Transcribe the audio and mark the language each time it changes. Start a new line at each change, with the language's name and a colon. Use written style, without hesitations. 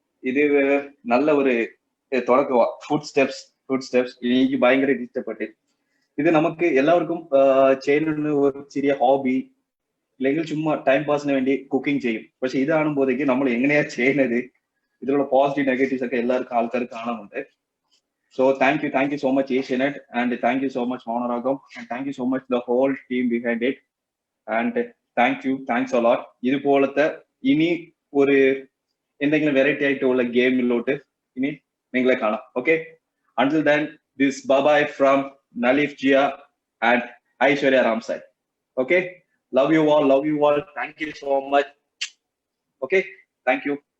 Malayalam: ഇത് നല്ല ഒരു തുടക്കമാ. ഫുഡ് സ്റ്റെപ്സ് എനിക്ക് ഭയങ്കര ഇഷ്ടപ്പെട്ടു. ഇത് നമുക്ക് എല്ലാവർക്കും ചെയ്യുന്ന ഒരു ചെറിയ ഹോബി അല്ലെങ്കിൽ ചുമ്മാ ടൈം പാസിന് വേണ്ടി കുക്കിംഗ് ചെയ്യും. പക്ഷെ ഇതാണുമ്പോഴത്തേക്ക് നമ്മൾ എങ്ങനെയാ ചെയ്യുന്നത്, ഇതിലുള്ള പോസിറ്റീവ് നെഗറ്റീവ്സ് ഒക്കെ എല്ലാവർക്കും ആൾക്കാർ കാണുന്നുണ്ട്.
English: So thank you so much Asianet, and thank you so much Honoragam, and thank you so much the whole team behind it, and thanks a lot.
Malayalam: ഇതുപോലത്തെ ഇനി ഒരു എന്തെങ്കിലും വെറൈറ്റി ആയിട്ടുള്ള ഗെയിമിലോട്ട് ഇനി നിങ്ങളെ കാണാം. Okay.
English: Until then, this bye from Nalif Jia and Aishwarya Ramsai. Okay. Love you all. Thank you so much. Okay. Thank you.